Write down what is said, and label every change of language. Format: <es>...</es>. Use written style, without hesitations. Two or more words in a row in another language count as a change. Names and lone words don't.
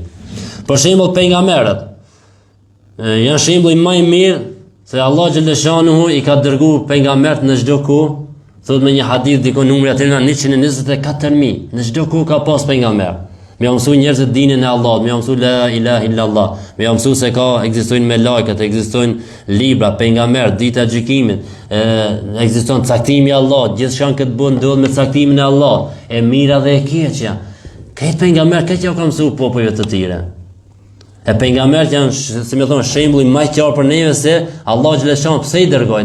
<sq>Për shembull pejgamberët janë shembull më i mirë se Allah xhaleshanuhu i ka dërguar pejgambert në çdo kohë, thot me një hadith diku numri aty në 124.000, në çdo kohë ka pas pejgamber. Me ia mësu njerëzit dinin e Allahut, me ia mësu</sq> <ar>لا إله إلا الله,</ar> <sq>me ia mësu se ekzistojnë melajkat, ekzistojnë libra, pejgamber, dita e gjykimit, ekziston caktimi i Allahut, gjithçka këtë bën ndodh me caktimin e Allahut, e mira dhe e keqja. Këtë pejgamber këtë ka mësu popujve të tjerë. E pejgamberët janë, si më thon, shembulli më i qartë për neve se Allah xhaleshan pse i dërgoi.</sq>